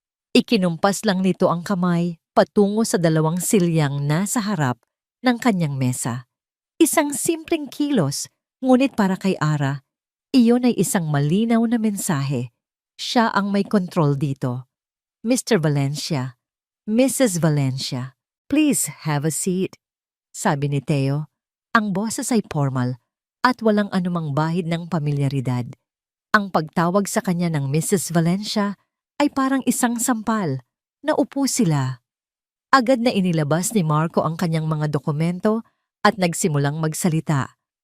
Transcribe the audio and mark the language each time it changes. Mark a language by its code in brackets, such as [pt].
[tl] Ikinumpas lang nito ang kamay patungo sa dalawang silyang nasa harap ng kanyang mesa. Isang simpleng kilos, ngunit para kay Ara, iyon ay isang malinaw na mensahe. Siya ang may kontrol dito. [en] Mr. Valencia, Mrs. Valencia, please have a seat. [tl] Sabi ni Teo, ang boses ay formal at walang anumang bahid ng pamilyaridad. Ang pagtawag sa kanya ng Mrs. Valencia ay parang isang sampal. Naupo sila. Agad na inilabas ni Marco ang kanyang mga dokumento at nagsimulang magsalita.